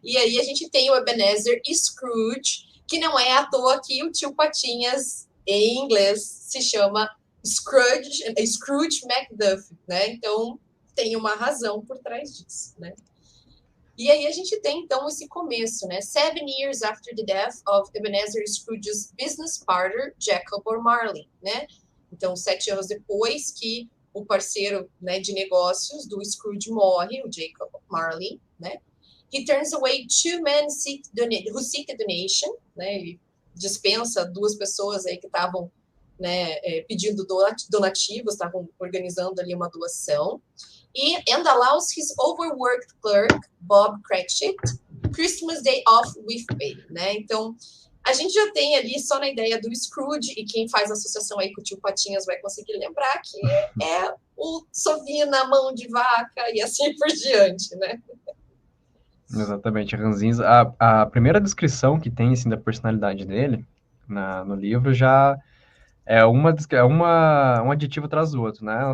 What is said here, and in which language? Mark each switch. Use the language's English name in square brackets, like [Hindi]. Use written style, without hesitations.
[Portuguese] E aí a gente tem o Ebenezer e Scrooge, que não é à toa que o tio Patinhas, em inglês, se chama Scrooge McDuck. Né? Então, tem uma razão por trás disso. Né? E aí a gente tem, então, esse começo, né? [English] 7 years after the death of Ebenezer Scrooge's business partner, Jacob Marley, né? [Portuguese] Então, 7 anos depois que o parceiro, né, de negócios do Scrooge morre, o Jacob Marley, né? [English] He turns away two men who seek a donation, né? [Portuguese] Ele dispensa duas pessoas aí que estavam, né, pedindo donativos, estavam organizando ali uma doação. [English] And allows his overworked clerk, Bob Cratchit, Christmas Day off with pay, né? [Portuguese] Então, a gente já tem ali só na ideia do Scrooge, e quem faz associação aí com o tio Patinhas vai conseguir lembrar que é o Sovina, mão de vaca e assim por diante, né? Exatamente, Ranzinza. A primeira descrição que tem, assim, da personalidade dele no livro já um adjetivo atrás do outro, né?